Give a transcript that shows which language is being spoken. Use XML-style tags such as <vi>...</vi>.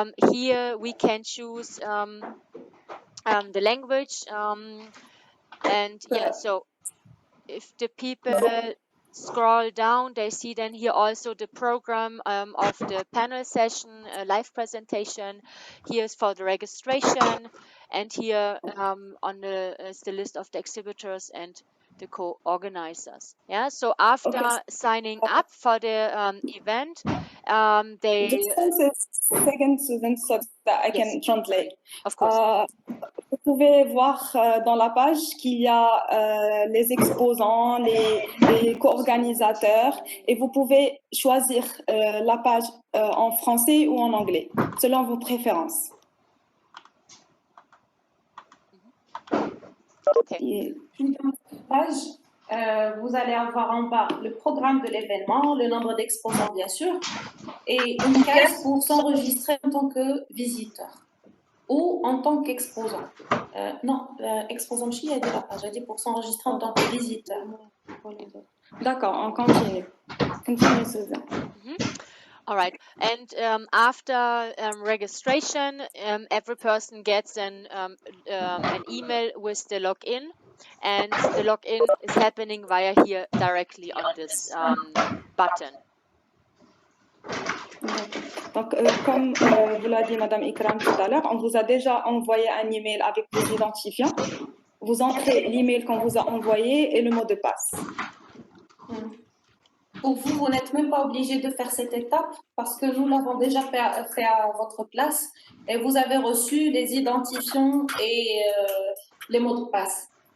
<en>Here we can choose the language, and yeah, so if the people scroll down, they see then here also the program of the panel session, live presentation. Here's for the registration, and here on the is the list of the exhibitors and the co-organizers. Yeah, so after signing up for the event, they... Just a second, Susan, so that I can translate. Of course.</en> <fr>Vous pouvez voir dans la page qu'il y a les exposants, les co-organisateurs, et vous pouvez choisir la page en français ou en anglais, selon vos préférences. Okay. Une page, vous allez avoir en bas le programme de l'événement, le nombre d'exposants bien sûr, et une case pour s'enregistrer en tant que visiteur ou en tant qu'exposant. Non, exposant chi a dit la page, j'ai dit pour s'enregistrer en tant que visiteur. D'accord, on continue. Continue, Susan.</fr> <en>All right, and after registration, every person gets an email with the login, and the login is happening via here directly on this button.</en> <fr>Donc, comme vous l'a dit Madame Ikram tout à l'heure, on vous a déjà envoyé un email avec vos identifiants. Vous entrez l'email qu'on vous a envoyé et le mot de passe. Pour vous, vous n'êtes même pas obligé de faire cette étape parce que nous l'avons déjà fait à votre place et vous avez reçu les identifiants et les mots de passe.</fr>